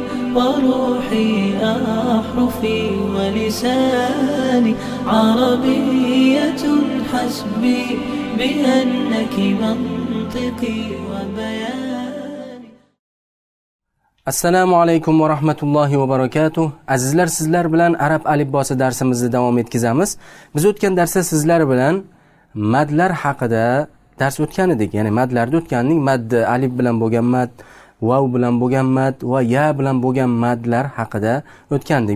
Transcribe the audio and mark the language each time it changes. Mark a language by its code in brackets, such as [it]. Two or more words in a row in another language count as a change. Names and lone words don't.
[ar] وروحي أحرفي ولساني عربية حسبي بأنك منطقي وبياني. السلام عليكم ورحمة الله وبركاته. [uz] Azizlar, sizlar bilan arab alifbosi darsimizni davom etkazamiz. Biz o'tgan darsda sizlar bilan madlar haqida dars o'tgan edik. Ya'ni madlarda o'tganning maddi alif bilan bo'lgan mad, vav bilan bo'lgan mad va ya bilan bo'lgan madlar haqida o'tgandik.